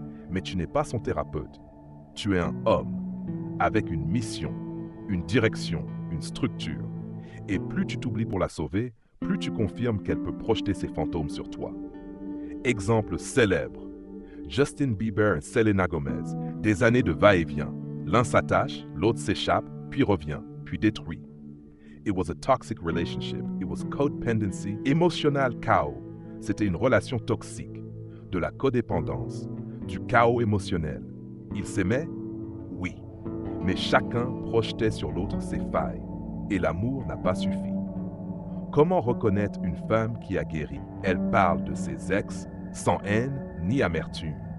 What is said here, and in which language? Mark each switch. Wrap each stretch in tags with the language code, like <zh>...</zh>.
<fr>Mais tu n'es pas son thérapeute. Tu es un homme, avec une mission, une direction, une structure. Et plus tu t'oublies pour la sauver, plus tu confirmes qu'elle peut projeter ses fantômes sur toi. Exemple célèbre. Justin Bieber et Selena Gomez, des années de va-et-vient. L'un s'attache, l'autre s'échappe, puis revient, puis détruit.</fr> <en>It was a toxic relationship. It was codependency, emotional chaos.</en> <fr>C'était une relation toxique, de la codépendance, du chaos émotionnel. Ils s'aimaient? Oui. Mais chacun projetait sur l'autre ses failles, et l'amour n'a pas suffi. Comment reconnaître une femme qui a guéri? Elle parle de ses ex sans haine ni amertume.</fr>